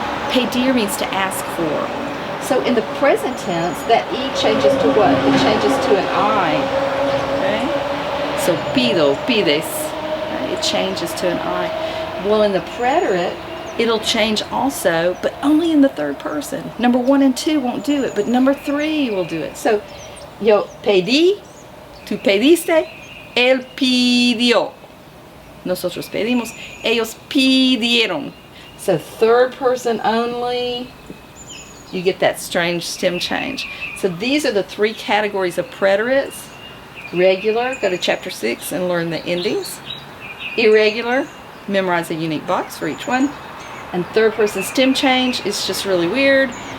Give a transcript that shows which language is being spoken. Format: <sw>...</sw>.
<en>Pedir means to ask for. So in the present tense, that E changes to what? It changes to an I. Okay? So</en> <es>pido, pides.</es> <en>Right? It changes to an I. Well, in the preterite, it'll change also, but only in the third person. Number 1 and 2 won't do it, but number 3 will do it.</en> <es>So, yo pedí, tú pediste, él pidió. Nosotros pedimos, ellos pidieron.</es> <en>So third person only, you get that strange stem change. So these are the 3 categories of preterites. Regular, go to chapter 6 and learn the endings. Irregular, memorize a unique box for each one. And third person stem change is just really weird.</en>